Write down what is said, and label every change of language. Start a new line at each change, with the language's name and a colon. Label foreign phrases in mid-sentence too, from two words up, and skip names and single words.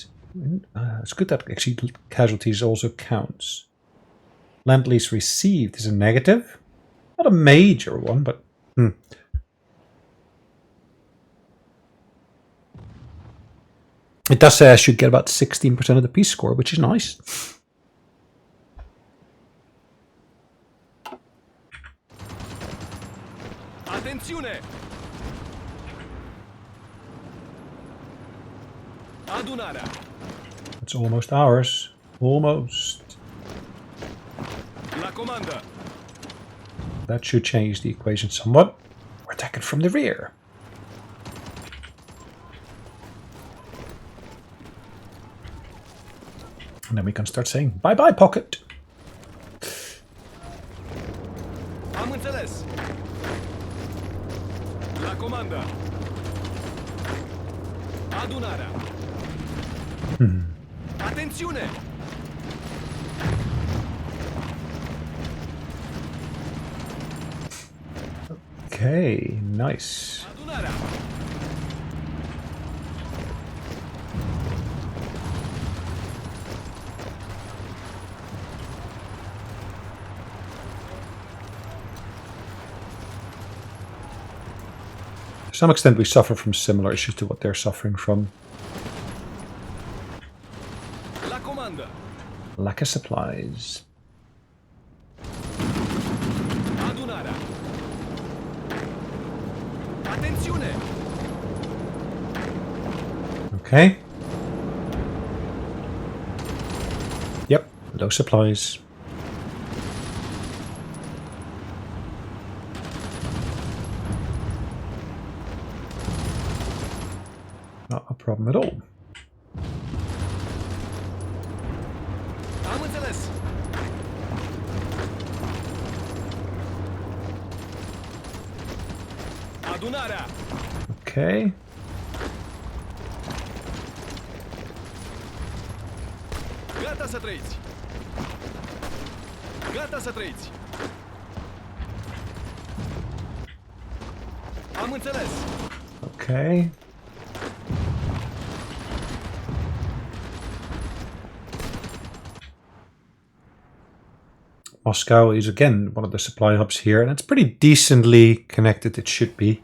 English: It's good that actually casualties also counts. Land lease received is a negative. Not a major one, but... It does say I should get about 16% of the peace score, which is nice.
Romanian: Atențiune! Adunarea.
English: It's almost ours. Almost.
Romanian: La comandă.
English: That should change the equation somewhat. We're attacking from the rear. And then we can start saying, bye-bye, pocket.
Romanian: Am înțeles. La comandă. Adunarea. Atențiune!
English: Okay, nice.
Romanian: Adunarea.
English: To some extent we suffer from similar issues to what they're suffering from.
Romanian: La comandă.
English: Lack of supplies.
Romanian: Adunarea. Atențiune!
English: Okay. Yep, low supplies. Not a problem at all.
Romanian: Am înțeles. Adunarea.
English: Okay.
Romanian: Gata să trăiți. Gata să trăiți. Am înțeles.
English: Okay. Moscow is again one of the supply hubs here, and it's pretty decently connected, it should be.